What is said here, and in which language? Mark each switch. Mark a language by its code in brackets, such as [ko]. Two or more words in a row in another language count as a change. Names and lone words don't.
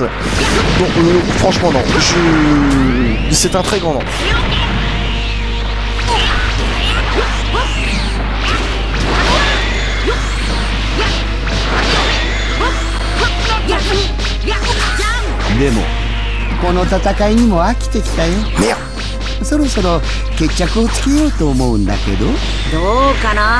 [fr] Donc franchement non, c'est un très grand nom. Merde. [ja] この戦いにも飽きてきたよ。そろそろ決着をつけようと思うんだけど。どうかな。